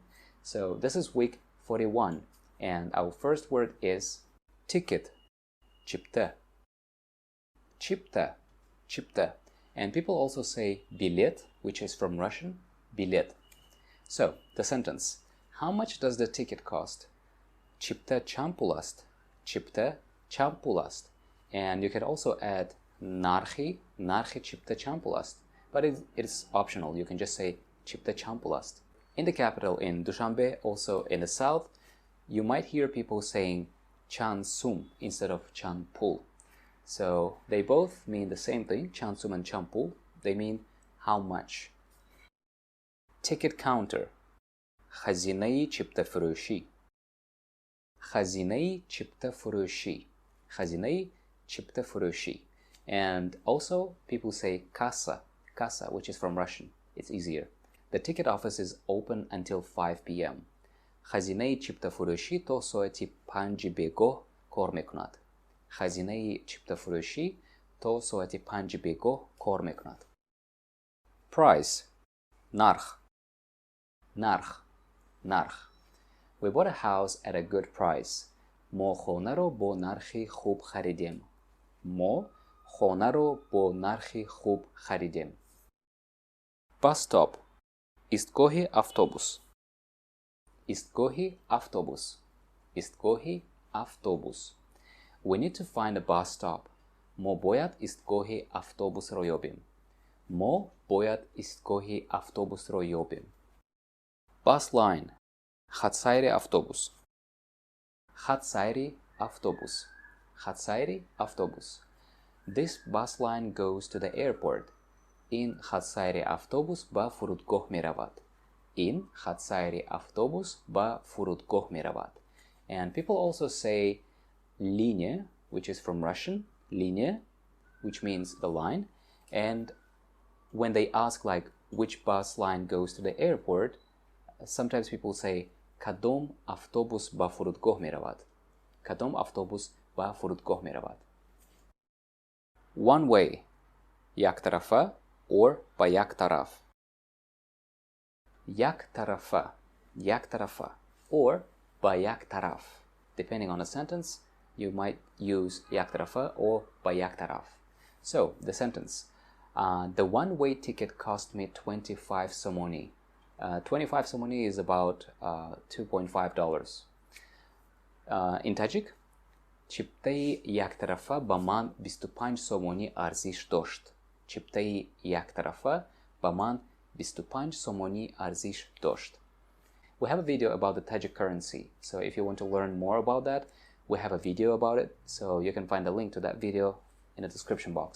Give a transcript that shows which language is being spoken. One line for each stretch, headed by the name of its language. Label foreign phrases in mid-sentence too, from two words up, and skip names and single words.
English: So this is week 41 and our first word is ticket,
Tajik: чипта, чипта, чипта.
English: And people also say билет, which is from Russian, билет. So the sentence, how much does the ticket cost?
Tajik: Чипта чампуласт, чипта чампуласт.
English: And you can also add
Tajik: нархи чипта чампуласт.
English: But it's optional, you can just say
Tajik: чипта чампуласт.
English: In the capital, in Dushanbe, also in the south, you might hear people saying
Tajik: чан сум
English: instead of
Tajik: чан пул.
English: So they both mean the same thing,
Tajik: чан сум
English: and
Tajik: чан пул.
English: They mean how much. Ticket counter,
Tajik: хазинаи чиптафурӯшӣ, хазинаи чиптафурӯшӣ, хазинаи чиптафурӯшӣ.
English: And also people say kassa, which is from Russian. It's easier. The ticket office is open until 5 p.m.
Tajik: хазинаи чиптафурӯшӣ то соати 5 бегоҳ кор мекунад. хазинаи чиптафурӯшӣ то соати 5 бегоҳ кор мекунад.
English: Price,
Tajik: нарх, нарх, нарх.
English: We bought a house at a good price.
Tajik: мо хонаро бо нархи хуб харидем. мо хонаро бо нархи хуб харидем.
English: Bus stop,
Tajik: истгоҳи автобус, истгоҳи автобус, истгоҳи автобус.
English: We need to find a bus stop.
Tajik: мо бояд истгоҳи автобусро ёбем. мо бояд истгоҳи автобусро ёбем.
English: Bus line,
Tajik: хатсайри автобус, хатсайри автобус, хатсайри автобус.
English: This bus line goes to the airport.
Tajik: ин хатсайри автобус ба фурудгоҳ меравад. ин хатсайри автобус ба фурудгоҳ меравад.
English: And people also say linia, which is from Russian, linia, which means the line. And when they ask like which bus line goes to the airport, sometimes people say
Tajik: кадом автобус ба фурудгоҳ меравад. кадом автобус ба фурудгоҳ меравад.
English: One way,
Tajik: яктарафа or ба як тараф. Яктарафа, яктарафа or ба як тараф.
English: Depending on the sentence, you might use яктарафа or
Tajik: ба як тараф.
English: So the sentence, the one-way ticket cost me 25 somoni. 25 somoni is about $2.5. In Tajik,
Tajik: чиптаи яктарафа ба ман 25 сомонӣ арзиш дошт. чиптаи яктарафа ба ман 25 сомонӣ арзиш дошт.
English: We have a video about the Tajik currency, so if you want to learn more about that, we have a video about it, so you can find a link to that video in the description box.